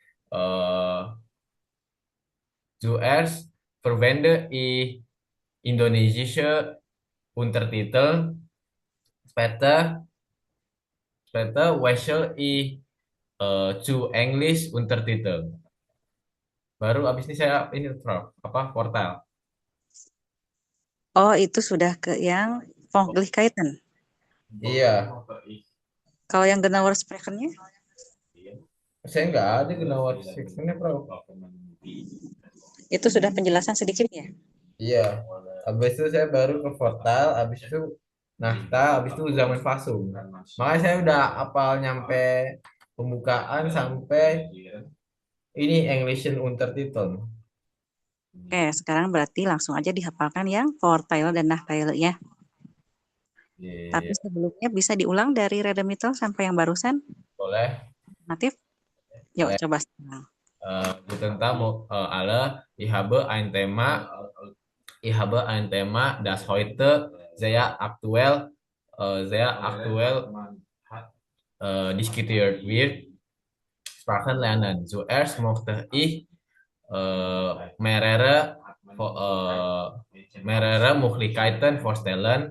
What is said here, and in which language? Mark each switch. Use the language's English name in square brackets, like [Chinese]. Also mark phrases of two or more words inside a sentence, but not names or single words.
[German] Zuerst verwende ich indonesische Untertitel, später wechsle ich zu English Untertitel. [Indonesian] Baru abis ini saya ini Prof, portal. Oh, itu sudah ke yang Möglichkeiten. Iya, Kalau yang [German] genauer sprechen- [Indonesian] nya? saya nggak ada genauer sectionnya Prof. Itu sudah penjelasan sedikit ya? Iya, abis itu saya baru ke portal, abis itu Nahta, abis itu zaman Fasum. Makanya saya udah apal nyampe pembukaan sampai ini English Untertitel. Oke, sekarang berarti langsung aja dihafalkan yang Vorteile dan Nachteile ya. Tapi Iya, sebelumnya bisa diulang dari Redemital sampai yang barusan? boleh. Alternatif? Yuk, coba sekarang. [German] Guten Tag, alle. Ich habe ein Thema, das heute sehr aktuell diskutiert wird. Sprachen lernen. Zuerst möchte ich mehrere Möglichkeiten vorstellen.